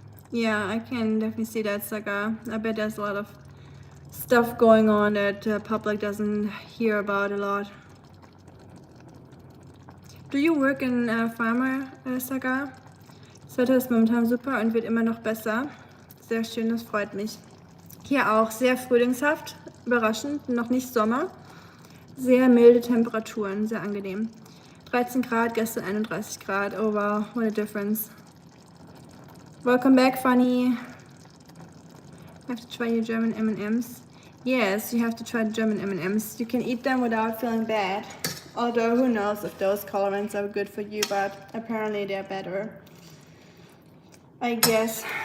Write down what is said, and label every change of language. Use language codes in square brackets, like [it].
[en] Yeah, I can definitely see that, Saga. I bet there's a lot of stuff going on that the public doesn't hear about a lot. Do you work in Pharma, Saga? [de] Das Wetter ist momentan super und wird immer noch besser. Sehr schön, das freut mich. Hier auch sehr frühlingshaft, überraschend, noch nicht Sommer. Sehr milde Temperaturen, sehr angenehm. 13 Grad, gestern 31 Grad. [en] Oh wow, what a difference. Welcome back, Funny. Have to try your German M&Ms. Yes, you have to try the German M&Ms. You can eat them without feeling bad. Although, who knows if those colorants are good for you, but apparently they're better. I guess.